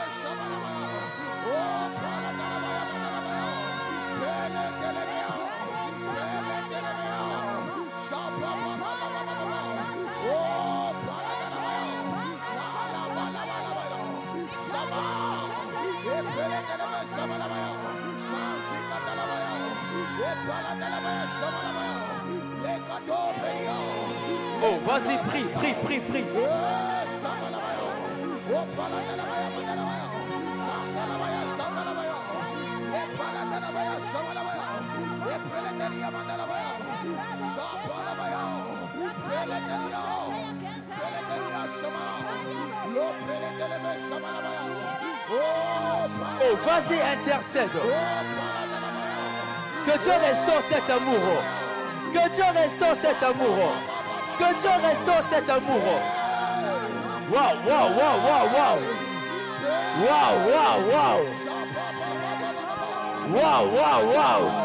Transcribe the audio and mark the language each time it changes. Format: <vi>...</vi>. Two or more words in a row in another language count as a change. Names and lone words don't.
<fr>Sabalabaya, Paladalabaya Mandalabaya, Peletelebea, Peletelebea, Sapapapapapapa, Paladalabaya, Alabalabalabaya, Sama, Epeletelebe Sabalabaya, Mazikatalabaya, Epaladalabaya Sabalabaya, Lekatopenia. Oh, vas-y, prie, prie, prie, prie. Sabalabaya, Paladalabaya Mandalabaya, Mandalabaya Sabalabaya, Epaladalabaya Sabalabaya, Epeletelia Mandalabaya, Sapalabaya, Peletelia, Peletelia Sama, Lopeletelebe Sabalabaya, Oh, vas-y, intercède. Paladalabaya, Que Dieu restaure cet amour. Que Dieu restaure cet amour. Que Dieu restaure cet amour. Waouh, waouh, waouh, waouh, waouh. Waouh, waouh, waouh. Waouh, waouh, waouh.</fr>